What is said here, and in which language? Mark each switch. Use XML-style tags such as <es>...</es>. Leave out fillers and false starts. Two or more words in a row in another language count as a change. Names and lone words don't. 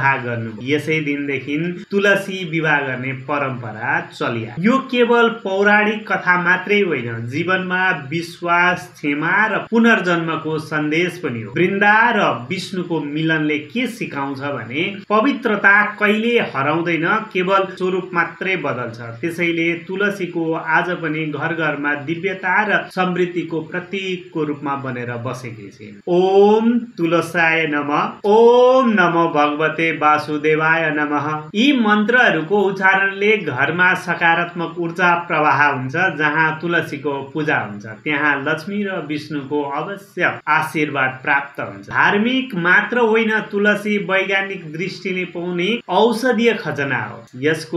<ne>गर्नुभयो यसै दिनदेखि तुलसी विवाह गर्ने परम्परा चलिआयो यो केवल पौराणिक कथा मात्रै होइन जीवनमा विश्वास क्षमा र पुनर्जन्मको सन्देश पनि हो वृन्दा र विष्णुको मिलनले के सिकाउँछ भने पवित्रता कहिले हराउँदैन केवल स्वरूप मात्रै बदल्छ त्यसैले तुलसीको आज पनि घर घरमा दिव्यता र समृद्धिको प्रतीकको रूपमा बनेर बसेकी छिन्</ne> <sa>ओम तुलसाय नमः ओम नमो भगवते वासुदेवाय</sa> <ne>नमः यी मन्त्रहरूको उच्चारणले घरमा सकारात्मक ऊर्जा प्रवाह हुन्छ जहाँ तुलसीको पूजा हुन्छ त्यहाँ लक्ष्मी र विष्णुको अवश्य आशीर्वाद प्राप्त हुन्छ धार्मिक मात्र होइन तुलसी वैज्ञानिक दृष्टिले पाउने औषधीय खजना हो यसको</ne>